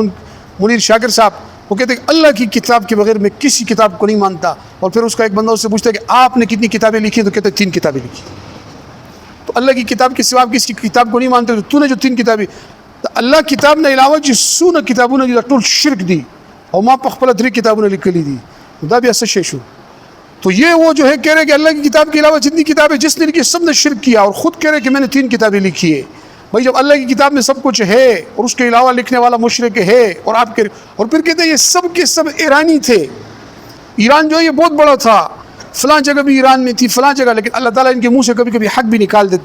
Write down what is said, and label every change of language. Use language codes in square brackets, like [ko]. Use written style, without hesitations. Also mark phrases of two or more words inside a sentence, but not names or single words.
[ur] منیر شاکر صاحب وہ کہتے ہیں کہ اللہ کی کتاب کے بغیر میں کسی کتاب کو نہیں مانتا. اور پھر اس کا ایک بندہ اس سے پوچھتا ہے کہ آپ نے کتنی کتابیں لکھی؟ تو کہتے ہیں 3 کتابیں لکھی. تو اللہ کی کتاب کے سوا آپ کسی کتاب کو نہیں مانتے، تو نے جو 3 کتابیں، اللہ کتاب نے علاوہ جس سو کتابوں نے [ps] ټول شرک دی او ما په خپل 3 کتابونه لیکلي دي، دا بیا څه شی شو؟ [ur] تو یہ وہ جو ہے کہہ رہے کہ اللہ کی کتاب کے علاوہ جتنی کتابیں جس نے لکھی سب نے شرک کیا، اور خود کہہ رہے کہ میں نے 3 کتابیں لکھی ہے. بھائی جب اللہ کی کتاب میں سب کچھ ہے اور اس کے علاوہ لکھنے والا مشرک ہے، اور آپ کے اور پھر کہتے ہیں یہ سب کے سب ایرانی تھے. ایران جو ہے یہ بہت بڑا تھا، فلاں جگہ بھی ایران میں تھی، فلاں جگہ، لیکن اللہ تعالیٰ ان کے منہ سے کبھی کبھی حق بھی نکال دیتے ہیں.